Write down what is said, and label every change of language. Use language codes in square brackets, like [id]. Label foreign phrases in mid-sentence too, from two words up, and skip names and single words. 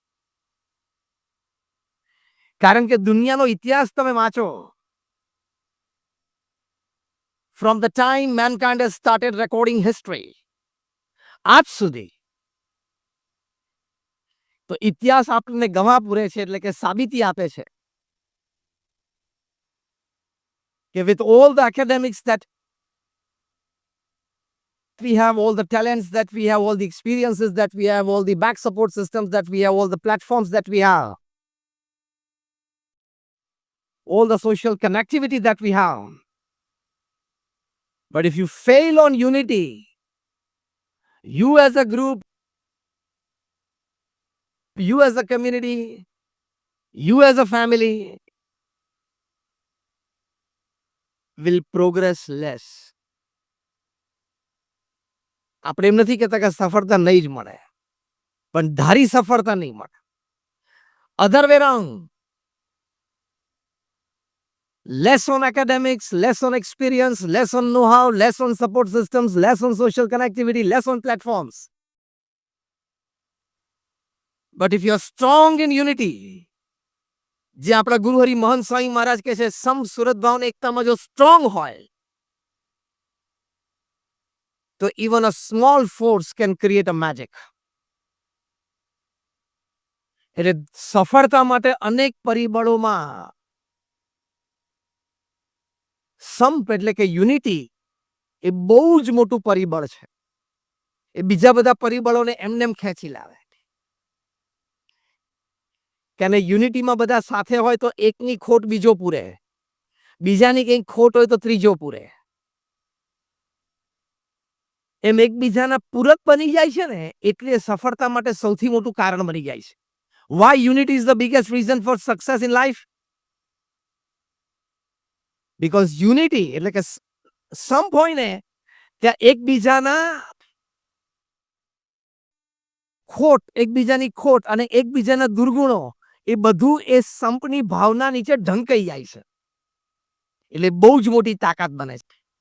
[gu] કારણ કે દુનિયાનો ઇતિહાસ તમે વાંચો, [en] from the time mankind has started recording history [gu] આજ સુધી, તો ઇતિહાસ આપણને ગવાહ પૂરે છે એટલે કે સાબિતી આપે છે [en] કે with all the academics that we have, all the talents that we have, all the experiences that we have, all the back support systems that we have, all the platforms that we have, all the social connectivity that we have, but if you fail on unity, you as a group, you as a community, you as a family will progress less. [gu] આપણે એમ નથી કહેતા કે સફળતા નહીં જ મળે, પણ ધારી સફળતા નહીં મળે. [en] other way round, less on academics, less on experience, less on know-how, less on support systems, less on social connectivity, less on platforms. But if you are strong in unity, [gu] જે આપણા ગુરુ હરિ મોહન સ્વામી મહારાજ કહે છે સમ સુરત ભાવના એકતામાં જો સ્ટ્રોંગ હોય, તો [en] even a small force can create a magic. [gu] એટલે સફળતા માટે અનેક પરિબળોમાં સંપ એટલે કે યુનિટી એ બહુ જ મોટું પરિબળ છે. એ બીજા બધા પરિબળોને એમનેમ ખેંચી લાવે. કે યુનિટીમાં બધા સાથે હોય તો એકની ખોટ બીજો પૂરે, બીજાની કંઈક ખોટ હોય તો ત્રીજો પૂરે, એમ એકબીજાના પૂરક બની જાય છે ને, એટલે સફળતા માટે સૌથી મોટું કારણ બની જાય છે. [en] Why unity is the biggest reason for success in life? Because unity [gu] એટલે કે સંપ હોય ને, ત્યાં એકબીજાના ખોટ, એકબીજાની ખોટ અને એકબીજાના દુર્ગુણો એ બધું એ સંપની ભાવના નીચે ઢંકાઈ જાય છે, એટલે બહુ જ મોટી તાકાત બને છે.